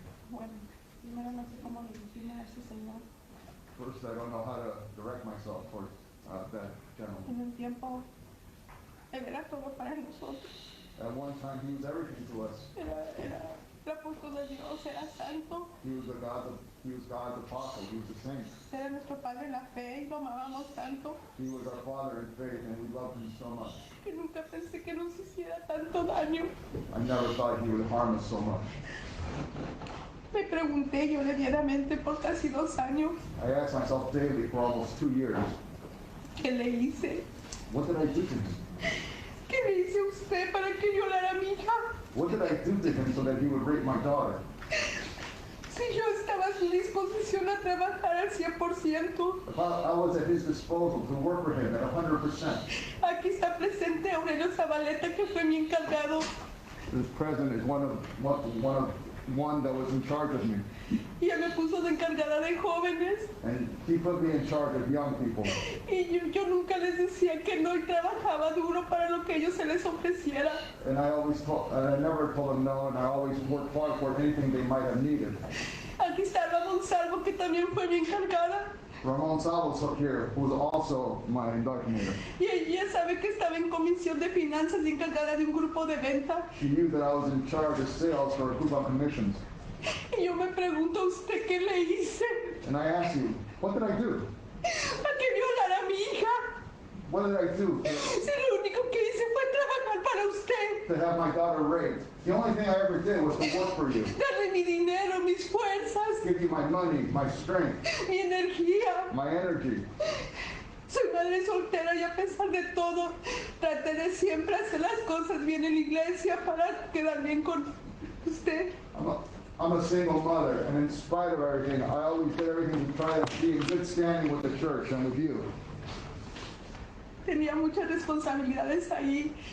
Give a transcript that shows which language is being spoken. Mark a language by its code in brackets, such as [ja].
[es] Bueno, primero no sé cómo dirigirme a ese señor. [en] first I don't know how to direct myself towards that gentleman. [es] En un tiempo, él era todo para nosotros. [en] At one time, he was everything to us. [es] Era apóstol de Dios, era santo, [en] He was God's apostle. He was a saint. [es] era nuestro padre en la fe y lo amábamos tanto [en] He was our father in faith, and we loved him so much. [es] que nunca pensé que nos hiciera tanto daño. [en] I never thought he would harm us so much. [es] Me pregunté yo levianamente por casi 2 años [en] I asked myself daily for almost 2 years, [es] qué le hice. [en] what did I do to him? [es] ¿Qué le hice a usted para que violara a mi hija? [en] What did I do to him so that he would rape my daughter? [es] Si yo estaba a su disposición a trabajar al 100%. [en] If I was at his disposal to work for him at 100%. [es] Aquí está presente Aurelio Zabaleta, que fue mi encargado. [en] This president is one that was in charge of me, [es] Y él me puso de encargada de jóvenes. [en] and he put me in charge of young people. [es] Y yo nunca les decía que no y trabajaba duro para lo que ellos se les ofreciera. [en] And I never told them no, and I always worked hard for anything they might have needed. [es] Aquí está Ramón Salvo, que también fue mi encargada. [en] Ramon Salvos here, who was also my indoctrinator. [es] Y ella sabe que estaba en comisión de finanzas y encargada de un grupo de venta. [en] She knew that I was in charge of sales for a group of commissions. [es] Y yo me pregunto a usted qué le hice. [en] And I asked you, what did I do? [es] A que violara a mi hija. [en] What did I do [es] Si lo único que hice fue trabajar para usted. [en] to have my daughter raped? The only thing I ever did was to work for you, [es] Darle mi dinero, mis fuerzas, [en] give you my money, my strength, [es] mi energía. [en] my energy. [es] Soy madre soltera y a pesar de todo, traté de siempre hacer las cosas bien en la iglesia para quedar bien con usted. [en] I'm a single mother, and in spite of everything, I always did everything to try to be in good standing with the church and with you. [es] Tenía muchas responsabilidades ahí.